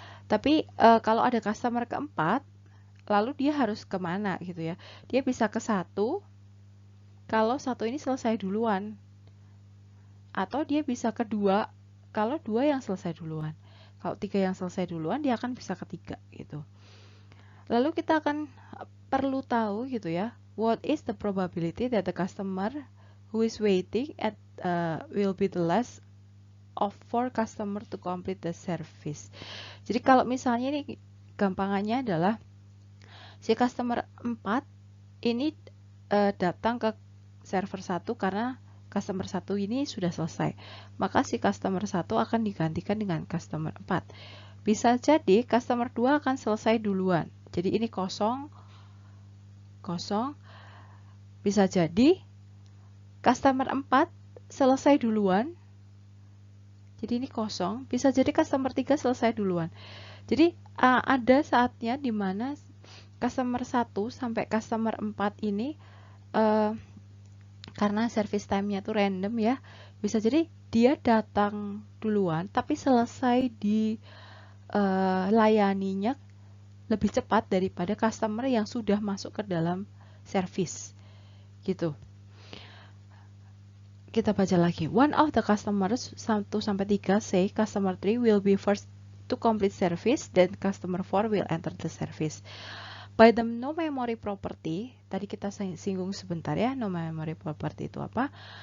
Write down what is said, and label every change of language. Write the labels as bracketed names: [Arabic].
[Indonesian] Tapi kalau ada customer keempat, lalu dia harus kemana gitu ya. Dia bisa ke 1 kalau 1 ini selesai duluan. Atau dia bisa ke 2 kalau 2 yang selesai duluan. Kalau 3 yang selesai duluan, dia akan bisa ke 3 gitu. Lalu kita akan perlu tahu gitu ya, [English] what is the probability that the customer who is waiting at will be the last of 4 customer to complete the service. [Indonesian] Jadi kalau misalnya ini gampangannya adalah si customer 4 ini datang ke server 1 karena customer 1 ini sudah selesai. Maka si customer 1 akan digantikan dengan customer 4. Bisa jadi customer 2 akan selesai duluan. Jadi ini kosong. Bisa jadi customer 4 selesai duluan. Jadi ini kosong. Bisa jadi customer 3 selesai duluan. Jadi ada saatnya di mana customer 1 sampai customer 4 ini karena service time-nya tuh random ya, bisa jadi dia datang duluan tapi selesai di layaninya lebih cepat daripada customer yang sudah masuk ke dalam service gitu. Kita baca lagi. [English] One of the customers 1 [Indonesian] sampai [English] 3 say customer 3 will be first to complete service, then customer 4 will enter the service. [Indonesian] By the no memory property, tadi kita singgung sebentar ya, no memory property itu apa?